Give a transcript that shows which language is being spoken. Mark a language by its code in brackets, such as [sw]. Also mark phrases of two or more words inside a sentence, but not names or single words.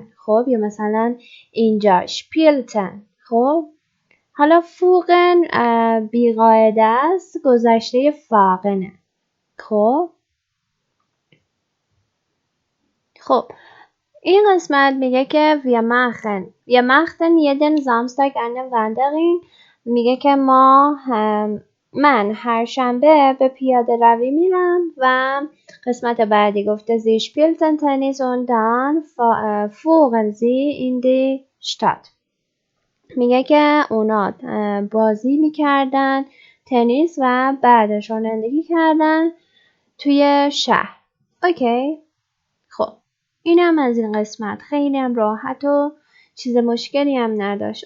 [fa] خب یا مثلا اینجا شپیلتن. خب حالا فوقن بی قاعده است، گذشته فاقنه. خب این قسمت میگه که [de] wir machten jeden Samstag eine Wanderung. [fa] میگه که من هر شنبه به پیاده روی میرم. و قسمت بعدی گفته [de] sie spielten Tennis und dann fuhren sie in die Stadt. [fa] میگه که اونا بازی میکردن تنیس و بعدش رانندگی کردن توی شهر. اوکی؟ خب اینم از این قسمت. خیلی هم راحت و چیز مشکلی هم نداشت.